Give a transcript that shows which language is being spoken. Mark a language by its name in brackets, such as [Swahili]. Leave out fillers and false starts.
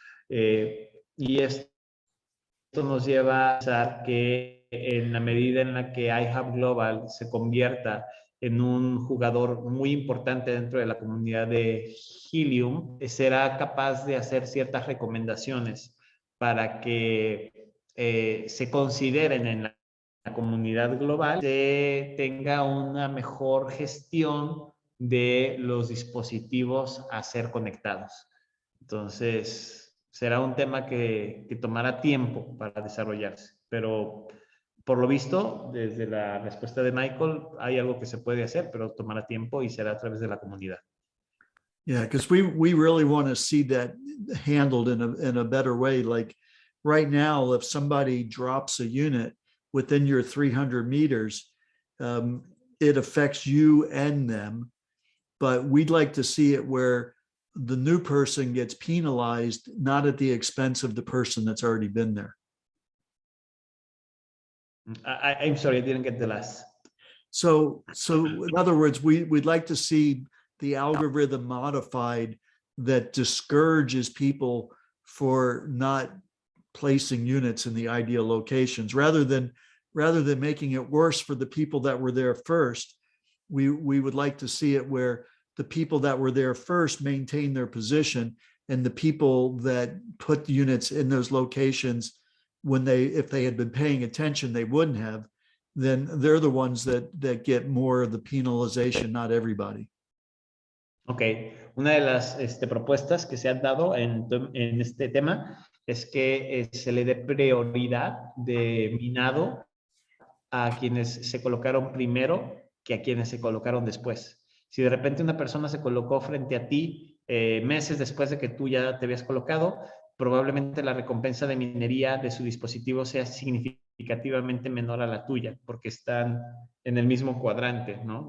[Spanish] Y esto nos lleva a pensar que en la medida en la que iHub Global se convierta en un jugador muy importante dentro de la comunidad de Helium, será capaz de hacer ciertas recomendaciones para que se consideren en la comunidad global, se tenga una mejor gestión de los dispositivos a ser conectados. Entonces, será un tema que tomará tiempo para desarrollarse, pero por lo visto, desde la respuesta de Michael, hay algo que se puede hacer, pero tomará tiempo y será a través de la comunidad. [English] Yeah, because we really want to see that handled in a better way. Like right now, if somebody drops a unit within your 300 meters, it affects you and them. But we'd like to see it where the new person gets penalized, not at the expense of the person that's already been there. I'm sorry, I didn't get the last. So in other words, we'd like to see the algorithm modified that discourages people for not placing units in the ideal locations, rather than making it worse for the people that were there first. We would like to see it where the people that were there first maintain their position, and the people that put units in those locations, if they had been paying attention, they wouldn't have, then they're the ones that get more of the penalization, not everybody. [Spanish] Ok, una de las propuestas que se han dado en este tema es que se le dé prioridad de minado a quienes se colocaron primero que a quienes se colocaron después. Si de repente una persona se colocó frente a ti meses después de que tú ya te habías colocado, probablemente la recompensa de minería de su dispositivo sea significativamente menor a la tuya, porque están en el mismo cuadrante, ¿no?